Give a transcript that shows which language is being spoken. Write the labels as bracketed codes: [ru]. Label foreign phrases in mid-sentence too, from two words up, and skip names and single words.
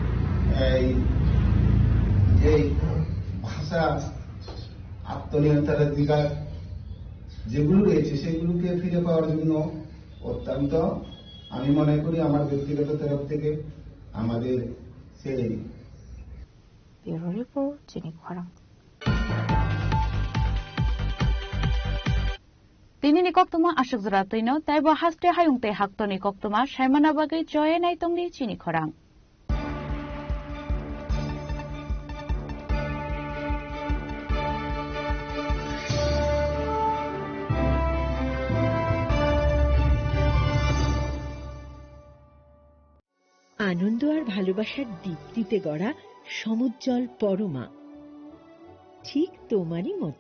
[bn] যে ভাষা আত্মনিয়ন্ত্রণাধিকার যেগুলো রয়েছে সেগুলোকে ফিরে পাওয়ার জন্য অত্যন্ত, আমি মনে করি আমার ব্যক্তিগত তরফ থেকে আমাদের সেই [en] bureau report [trp] চিনি খরাং Tini ni koktuma ashuk zratino taibo haste hayungte haktoni koktuma shaimana bagai joye naitongni chini khorang. [bn] আনন্দ আর ভালোবাসার দীপ্তিতে গড়া সমুজ্জ্বল পরমা, ঠিক তোমারই মতো।